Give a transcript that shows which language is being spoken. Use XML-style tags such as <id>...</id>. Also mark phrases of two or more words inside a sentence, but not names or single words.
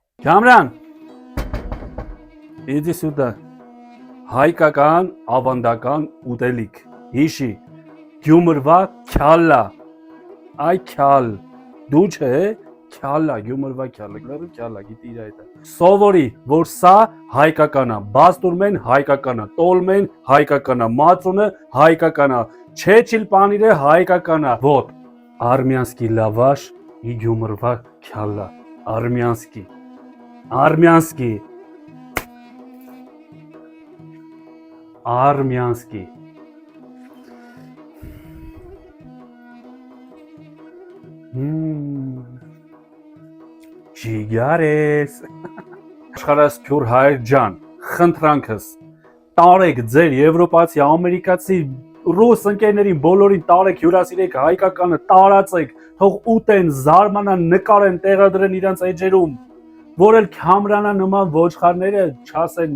<ru>Kamran, иди сюда.</ru> <hy>Հայկական ավանդական ուտելիք։ Հիշի, Գյումրվա քյալա։ Այ քյալ։ Դու չէ, քյալա, Գյումրվա քյալը, լավ քյալա, գիտի իր այդ։ Սովորի, որ սա հայկական է, բաստուրմեն հայկական է, տոլմեն հայկական է, մածունը հայկական է, չեչիլ պանիրը հայկական է։</hy> <ru>Вот, армянский лаваш и</ru> <hy>Գյումրվա քյալա,</hy> <ru>армянский, армянский, армянский.</ru> <hy>Ջիգարես Աշխարհասփյուր հայր ջան, խնդրանքս տարեք ձեր եվրոպացի, ամերիկացի, ռուս ընկերներին բոլորին տարեք, հյուրասիրեք հայկականը, տարածեք, թող ուտեն, զարմանան, նկարեն, տեղադրեն իրենց էջերում, որ էլ Քամրանա նման ոչխարները չասեն</hy>